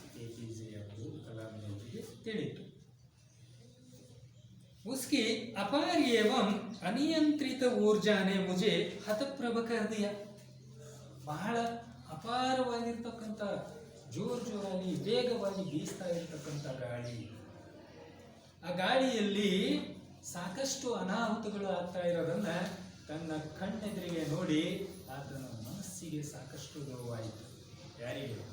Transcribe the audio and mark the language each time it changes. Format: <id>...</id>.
<kn>APJ Abdul Kalam ಅವರಿಗೆ ತಿಳಿಯಿತು.</kn> <hi>उसकी अपार एवं अनियंत्रित ऊर्जा ने मुझे हतप्रभ कर दिया.</hi> <kn>ಬಹಳ ಅಪಾರವಾಗಿರ್ತಕ್ಕಂಥ ಜೋರಾಗಿ ವೇಗವಾಗಿ ಬೀಸ್ತಾ ಇರ್ತಕ್ಕಂಥ ಗಾಳಿ. ಆ ಗಾಳಿಯಲ್ಲಿ ಸಾಕಷ್ಟು ಅನಾಹುತಗಳು ಆಗ್ತಾ ಇರೋದನ್ನ ತನ್ನ ಕಣ್ಣೆದುರಿಗೆ ನೋಡಿ ಆತನ ಮನಸ್ಸಿಗೆ ಸಾಕಷ್ಟು ನೋವಾಯಿತು. ಯಾರಿಗೆ?</kn>